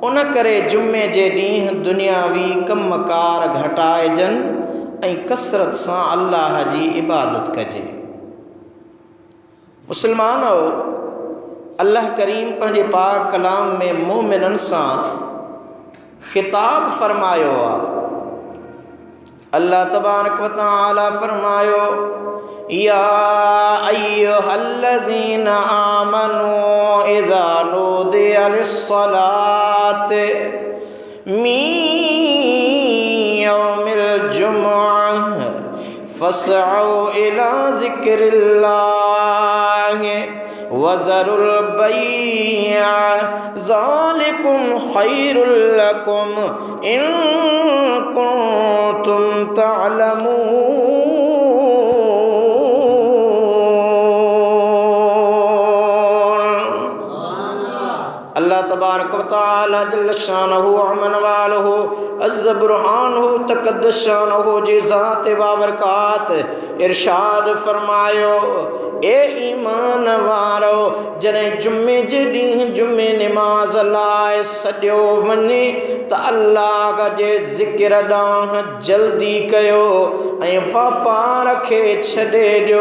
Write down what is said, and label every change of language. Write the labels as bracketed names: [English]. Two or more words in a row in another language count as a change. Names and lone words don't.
[Sindhi] उन करे जुमे जे ॾींहुं दुनियावी कमकार घटाइजनि ऐं कसरत सां अल्लाह जी इबादत कजे। मुस्लमानो, अल्लाह करीम पंहिंजे पाक कलाम में मोमिननि सां खिताब फरमायो आहे। [Arabic] الله تبارك وتعالى فرمايو، يا أيها الذين آمنوا إذا نودي للصلاة من يوم الجمعة فاسعوا إلى ذكر الله وذروا البيع ذلكم خير لكم إن كنتم تعلمون. الله تبارك وتعالى جل شانه عم نواله عز برهانه تقدس شانه [Sindhi] जी ज़ात बाबरकात इरशाद फरमायो, ए ईमान वारो, जॾहिं जुमे जे ॾींहुं जुमे निमाज़ लाइ सॼो वञे त अल्लाह जे ज़िक्र ॾांहुं जल्दी कयो ऐं वापार खे छॾे ॾियो।